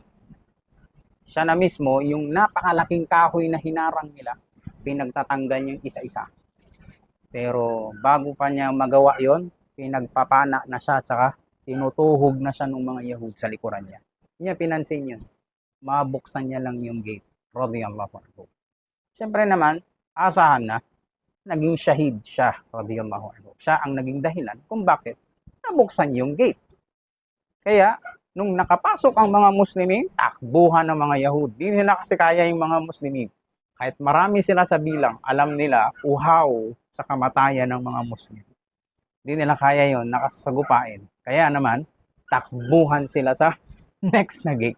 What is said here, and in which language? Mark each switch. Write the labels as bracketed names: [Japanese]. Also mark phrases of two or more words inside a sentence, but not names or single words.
[Filipino] Siya na mismo, yung napakalaking kahoy na hinarang nila, pinagtatanggal yung isa-isa. Pero bago pa niya magawa yon, pinagpapana na siya, tsaka tinutuhog na siya ng mga Yahud sa likuran niya. Hindi niya pinansin yun. Mabuksan niya lang yung gate. [Arabic] رضي الله عنه. [Filipino] Siyempre naman, asahan na, naging shahid siya. [Arabic] رضي الله عنه. [Filipino] Siya ang naging dahilan kung bakit nabuksan yung gate. Kaya, nung nakapasok ang mga Muslimin, takbuhan ng mga Yahud. Hindi nila kasi kaya yung mga Muslimin. Kahit marami sila sa bilang, alam nila, uhaw sa kamatayan ng mga Muslim. Hindi nila kaya yon, nakasagupain. Kaya naman, takbuhan sila sa next na gate.